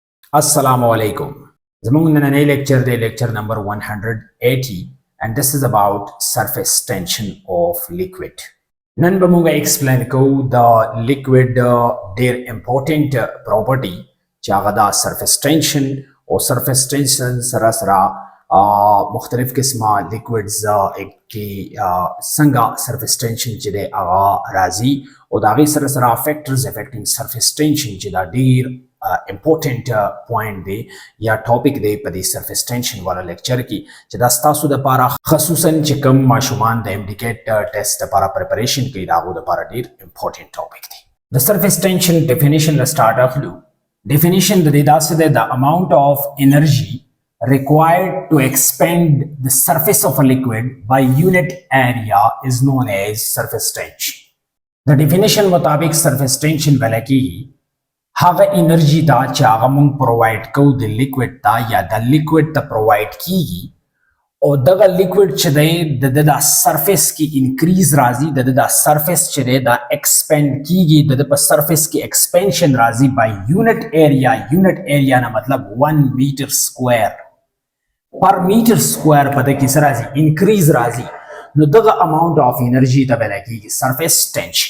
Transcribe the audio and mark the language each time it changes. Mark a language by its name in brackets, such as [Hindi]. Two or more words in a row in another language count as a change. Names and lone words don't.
[Arabic] السلام عليكم. [Pashto] زمونږ نننی lecture دی [English] lecture number 180 and this is about surface tension of liquid. [Pashto] نن به موږ explain کوو د liquid ډیر [English] important property [Pashto] چې هغه د [English] surface tension [Pashto] او [English] surface tension [Pashto] سره مختلف قسمه liquids کې څنګه [English] surface tension [Pashto] چې دی هغه راځي او د هغې سره [English] factors affecting surface tension [Pashto] چې دا ډیر [English] important point [Pashto] دی یا topic دی په دې [English] surface tension [Pashto] والا lecture کې چې دا ستاسو د لپاره خصوصا چې کوم ماشومان د [English] MDCAT test [Pashto] لپاره preparation کوي دا هغو لپاره ډیر [English] important topic [Pashto] دی. د [English] surface tension definition [Pashto] له start اخلو. definition د دې داسې دی [English] the amount of energy required to expand the surface of a liquid by unit area is known as surface tension. [Pashto] د definition مطابق [English] surface tension [Pashto] ویل کېږي هغه انرژي ته چې هغه مونږ پرووایډ کوو د لیکوډ ته یا د لیکوډ ته پرووایډ کیږي او دغه لیکوډ چې دی د سرفیس کې انکریز راځي د سرفیس چې دی دا ایکسپینډ کیږي د په سرفیس کې ایکسپینشن راځي [English] by unit area [Pashto] نه مطلب 1 [English] meter square per meter square [Pashto] په دې کې څه راځي انکریز راځي نو دغه [English] amount of energy [Pashto] ته ویل کیږي [English] surface tension.